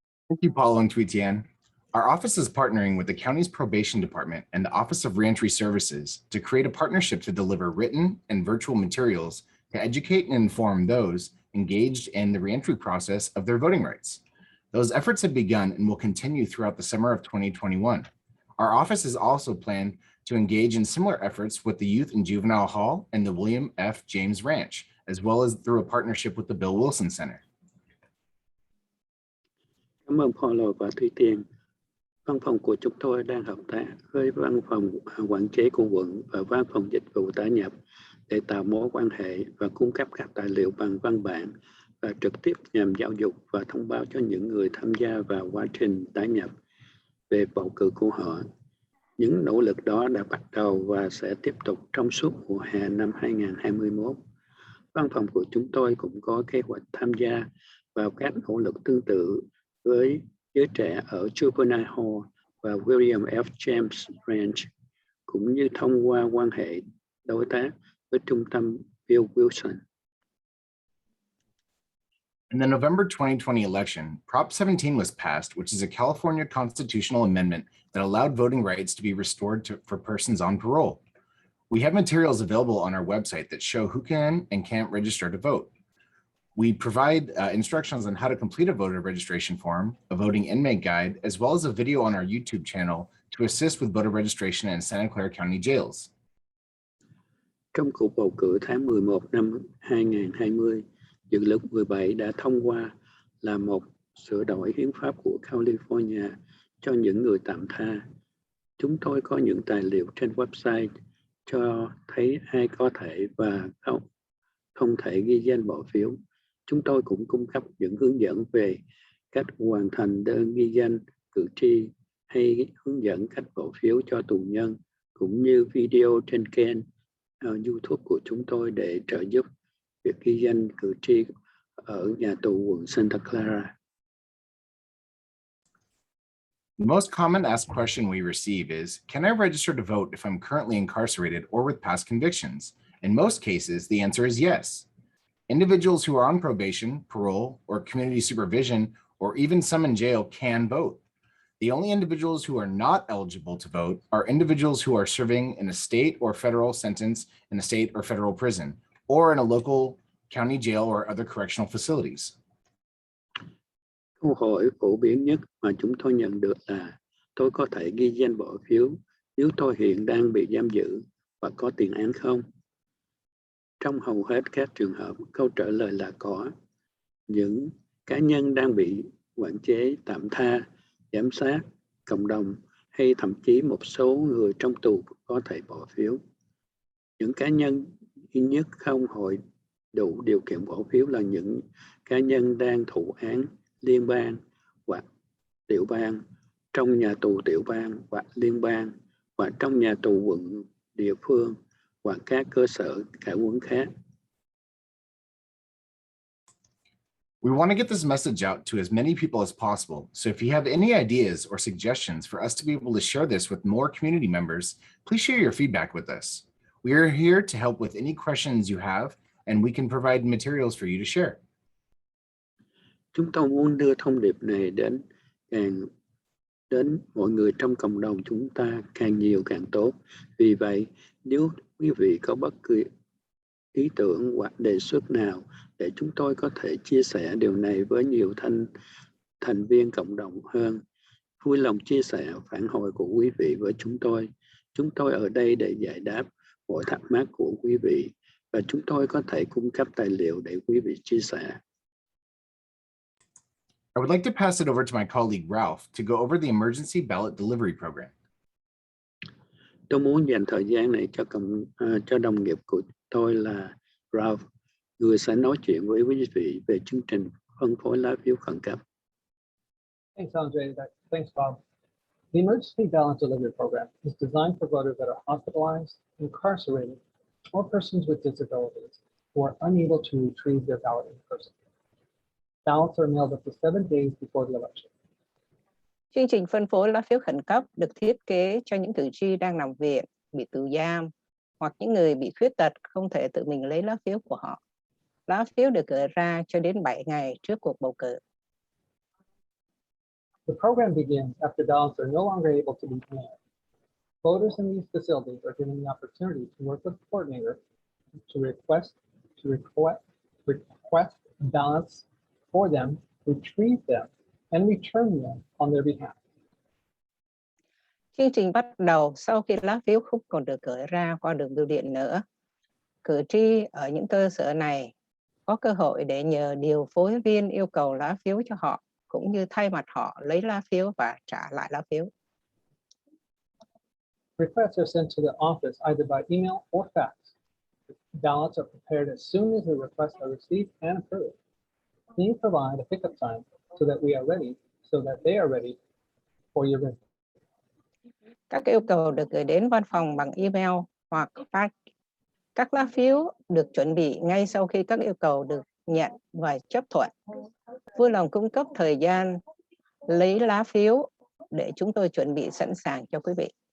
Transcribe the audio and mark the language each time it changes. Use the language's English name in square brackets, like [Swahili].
[English] Thank you, Paulo and Tuitian. Our office is partnering with the county's probation department and the Office of Reentry Services to create a partnership to deliver written and virtual materials to educate and inform those engaged in the reentry process of their voting rights. Those efforts have begun and will continue throughout the summer of 2021. Our office is also planned to engage in similar efforts with the Youth and Juvenile Hall and the William F. James Ranch, as well as through a partnership with the Bill Wilson Center. [Vietnamese] Cảm ơn Paulo và Thúy Tiên. Văn phòng của chúng tôi đang hợp tác với văn phòng quản chế của quận và văn phòng dịch vụ tái nhập để tạo mối quan hệ và cung cấp các tài liệu bằng văn bản và trực tiếp nhằm giáo dục và thông báo cho những người tham gia vào quá trình tái nhập về bầu cử của họ. Những nỗ lực đó đã bắt đầu và sẽ tiếp tục trong suốt mùa hè năm 2021. Văn phòng của chúng tôi cũng có kế hoạch tham gia vào các nỗ lực tương tự với giới trẻ ở Juvenile Hall và William F. James Ranch, cũng như thông qua quan hệ đối tác với trung tâm Bill Wilson. [English] In the November 2020 election, Prop 17 was passed, which is a California constitutional amendment that allowed voting rights to be restored for persons on parole. We have materials available on our website that show who can and can't register to vote. We provide instructions on how to complete a voter registration form, a voting inmate guide, as well as a video on our YouTube channel to assist with voter registration in Santa Clara County jails. [Vietnamese] Trong cuộc bầu cử tháng 11 năm 2020, dự luật 17 đã thông qua là một sửa đổi hiến pháp của California cho những người tạm tha. Chúng tôi có những tài liệu trên website cho thấy ai có thể và không thể ghi danh bỏ phiếu. Chúng tôi cũng cung cấp những hướng dẫn về cách hoàn thành đơn ghi danh cử tri hay hướng dẫn cách bỏ phiếu cho tù nhân, cũng như video trên kênh YouTube của chúng tôi để trợ giúp việc ghi danh cử tri ở nhà tù quận Santa Clara. [English] The most common asked question we receive is, can I register to vote if I'm currently incarcerated or with past convictions? In most cases, the answer is yes. Individuals who are on probation, parole, or community supervision, or even some in jail can vote. The only individuals who are not eligible to vote are individuals who are serving in a state or federal sentence in a state or federal prison, or in a local county jail or other correctional facilities. [Vietnamese] Câu hỏi phổ biến nhất mà chúng tôi nhận được là tôi có thể ghi danh bỏ phiếu nếu tôi hiện đang bị giam giữ và có tiền án không? Trong hầu hết các trường hợp, câu trả lời là có. Những cá nhân đang bị quản chế, tạm tha, giám sát, cộng đồng hay thậm chí một số người trong tù có thể bỏ phiếu. Những cá nhân duy nhất không hội đủ điều kiện bỏ phiếu là những cá nhân đang thụ án liên bang hoặc tiểu bang, trong nhà tù tiểu bang hoặc liên bang, hoặc trong nhà tù quận địa phương hoặc các cơ sở cải huấn khác. [English] We want to get this message out to as many people as possible. So if you have any ideas or suggestions for us to be able to share this with more community members, please share your feedback with us. We are here to help with any questions you have, and we can provide materials for you to share. [Vietnamese] Chúng tôi muốn đưa thông điệp này đến mọi người trong cộng đồng chúng ta càng nhiều càng tốt. Vì vậy, nếu quý vị có bất cứ ý tưởng hoặc đề xuất nào để chúng tôi có thể chia sẻ điều này với nhiều thành viên cộng đồng hơn, vui lòng chia sẻ phản hồi của quý vị với chúng tôi. Chúng tôi ở đây để giải đáp mọi thắc mắc của quý vị và chúng tôi có thể cung cấp tài liệu để quý vị chia sẻ. [English] I would like to pass it over to my colleague Ralph to go over the emergency ballot delivery program. [Vietnamese] Tôi muốn dành thời gian này cho đồng nghiệp của tôi là Ralph, người sẽ nói chuyện với quý vị về chương trình phân phối lá phiếu khẩn cấp. [English] Thanks, Andre. Thanks, Bob. The Emergency Ballot Delivery Program is designed for voters that are hospitalized, incarcerated, or persons with disabilities who are unable to retrieve their ballot in person. Ballots are mailed up to 7 days before the election. [Vietnamese] Chương trình phân phối lá phiếu khẩn cấp được thiết kế cho những cử tri đang nằm viện, bị tù giam hoặc những người bị khuyết tật không thể tự mình lấy lá phiếu của họ. Lá phiếu được gửi ra cho đến 7 ngày trước cuộc bầu cử. [English] The program begins after ballots are no longer able to be mailed. Voters in these facilities are given the opportunity to work with a coordinator to request ballots for them, retrieve them, and return them on their behalf. [Vietnamese] Chương trình bắt đầu sau khi lá phiếu không còn được gửi ra qua đường bưu điện nữa. Cử tri ở những cơ sở này có cơ hội để nhờ điều phối viên yêu cầu lá phiếu cho họ, cũng như thay mặt họ lấy lá phiếu và trả lại lá phiếu. [English] Requests are sent to the office either by email or fax. Ballots are prepared as soon as the requests are received and approved. Please provide a pickup time so that they are ready for your visit. [Vietnamese] Các yêu cầu được gửi đến văn phòng bằng email hoặc fax. Các lá phiếu được chuẩn bị ngay sau khi các yêu cầu được nhận và chấp thuận. Vui lòng cung cấp thời gian lấy lá phiếu để chúng tôi chuẩn bị sẵn sàng cho quý vị.